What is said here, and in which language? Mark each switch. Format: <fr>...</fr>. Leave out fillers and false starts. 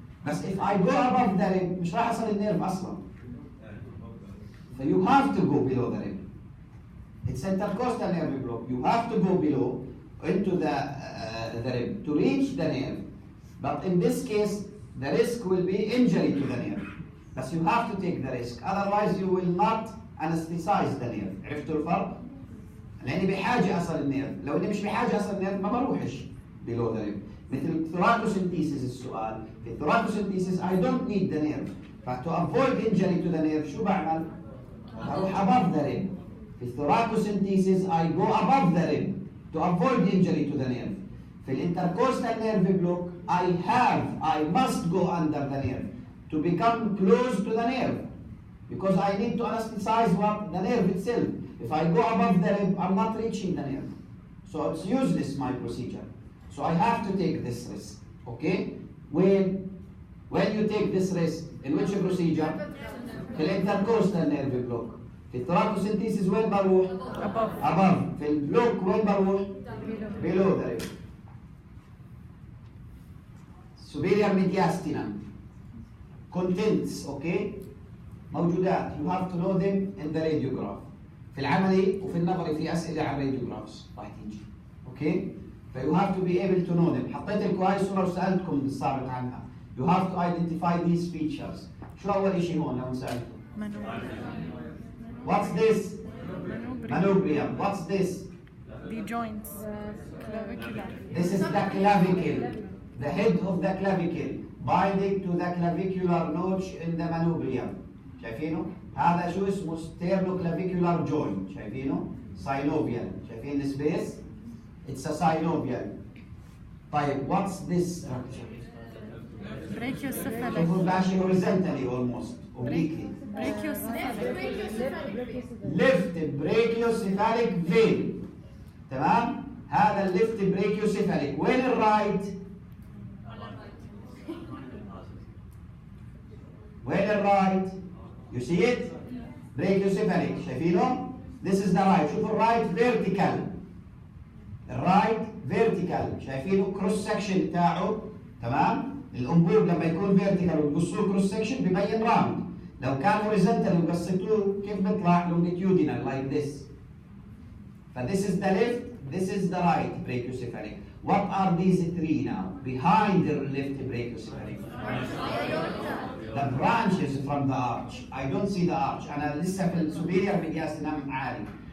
<en>بس if I go above the rib</en> <ar>مش راح اصل النيرف اصلا.</ar> <en>So you have to go below the rib. It's intercostal nerve block. You have to go below into the rib to reach the nerve. But in this case the risk will be injury to the nerve. But you have to take the risk. Otherwise you will not anesthetize the nerve.</en> <ar>عرفتوا الفرق؟ لاني بحاجه اصل النيرف، لو اني مش بحاجه اصل النيرف ما بروحش</ar> <en>below the rib.</en> <ar>مثل الثوراتوسنتيسيس السؤال، في الثوراتوسنتيسيس</ar> <en>I don't need the nerve. فto avoid injury to the nerve</en> <ar>شو بعمل؟ بروح</ar> <en>above the rib. في الثوراتوسنتيسيس I go above the rib to avoid injury to the nerve. في الانتركوستال nerve block I must go under the nerve to become close to the nerve because I need to anesthetize what the nerve itself. If I go above the rib, I'm not reaching the nerve. So it's useless, my procedure. So I have to take this risk. Okay? When you take this risk, in which procedure?</en> <ar>في الانتركوستال nerve block. في الثوراتوسنتيسيس وين بروح؟ above. في البلوك وين بروح؟</ar> <en>below the rib. superior mediastinum. contents. Okay? موجودات. You have to know them in the radiograph.</en> <ar>في العملي وفي النظري في اسئله على الراديوجرافز راح تيجي.</ar> <en>Okay? ف you have to be able to know them.</en> <ar>حطيت لكم هاي الصوره وسالتكم بالسابق عنها.</ar> <en>You have to identify these features.</en> <ar>شو اول شيء هون لو سالتكم؟</ar> <en>What's this? Manubrium. What's this? The joints. Clavicular. This is the clavicle. The head of the clavicle binding to the clavicular notch in the manubrium.</en> <ar>شايفينه؟ هذا شو اسمه sternoclavicular joint.</ar> <en>شايفينه؟ synovial.</en> <ar>شايفين السبيس؟</ar> <en>It's a synovial. طيب what's this structure؟ Brachiocephalic.</en> <ar>شوفوا ماشي horizontally almost obliquely.</ar> <en>Brachiocephalic. left brachiocephalic vein.</en> <ar>تمام؟ هذا الليفت brachiocephalic. وين الرايت؟ وين الرايت؟</ar> <en>You see it? Brachiocephalic. شايفينه؟ This is the right.</en> <ar>شوفوا الرايت vertical. الرايت vertical. شايفينه cross section بتاعه. تمام؟ الانبوب لما يكون vertical وتقصوه cross section ببين round. لو كان horizontal وقصيتوه كيف بيطلع؟</ar> <en>longitudinal like this. This is the left, this is the right brachiocephalic. What are these three now? Behind the left brachiocephalic. The branches from the arch. I don't see the arch.</en> <ar>أنا لسه في superior mediastinum عالي.</ar>